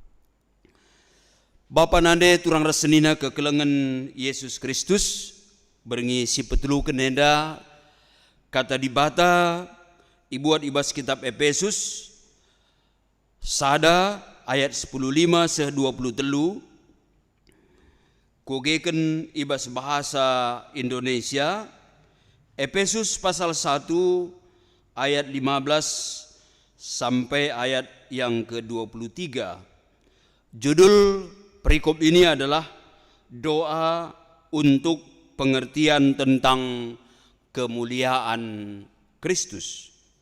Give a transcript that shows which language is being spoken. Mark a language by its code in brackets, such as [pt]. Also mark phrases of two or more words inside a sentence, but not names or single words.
[btx] Bapa nande turang resenina kekelengan Yesus Kristus berengi si petelu kenenda kata di bata ibuat ibas kitab Efesus sada ayat 10:5 seh 23 kugeken ibas [id] bahasa Indonesia Efesus pasal 1 ayat 15 sampai ayat yang ke-23. Judul perikop ini adalah doa untuk pengertian tentang kemuliaan Kristus.